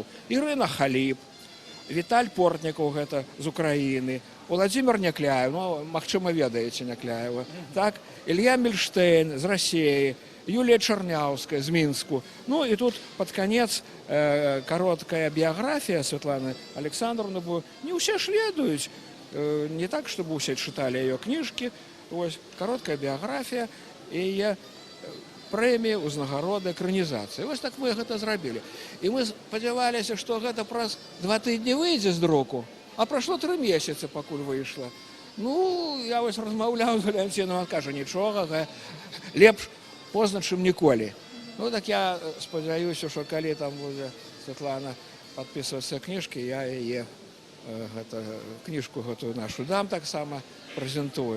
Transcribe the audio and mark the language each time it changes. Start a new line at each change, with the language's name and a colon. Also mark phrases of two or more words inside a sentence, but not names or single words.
Belarusian: Ірына Халіп, Віталь Портнікаў, гэта з Украіны, Владзімір Някляев, ну, магчыма, ведаеце Някляева, так? Ілья Мільштейн з Расіі, Юлія Чарняўская з Мінску. Ну, і тут пад канец кароткая біяграфія Святланы Александровны, бо не ўсе ж ведаюць.
Russian: Не так, чтобы все читали ее книжки. Вот, короткая биография и премия, узнагароды, экранизация. Вот так мы это зробили. И мы сподевались, что это праз 2 тижні выйдет с друку, а прошло 3 месяца, покуль вышло.
Belarusian: Ну, я вот размаўляў з Валянціном, он каже, нічога, лепш позна, чым ніколі. Ну, так я спадзяюся, что калі там будзе Святлана
Russian: подписываться книжки,
Belarusian: я яе кніжку гэтую нашу дам таксама прэзентую.